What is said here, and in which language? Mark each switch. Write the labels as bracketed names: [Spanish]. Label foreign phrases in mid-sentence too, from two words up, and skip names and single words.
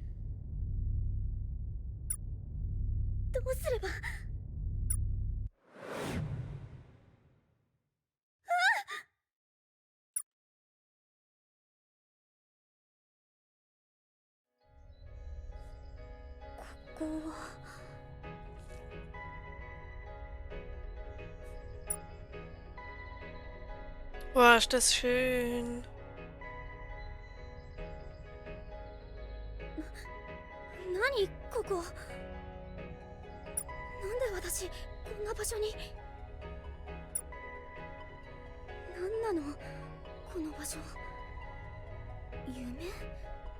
[Japanese] どうすれば。ここは。 [German] Boah, ist das schön. [Japanese] 何ここ。なんで私こんな場所に。何なのこの場所。夢？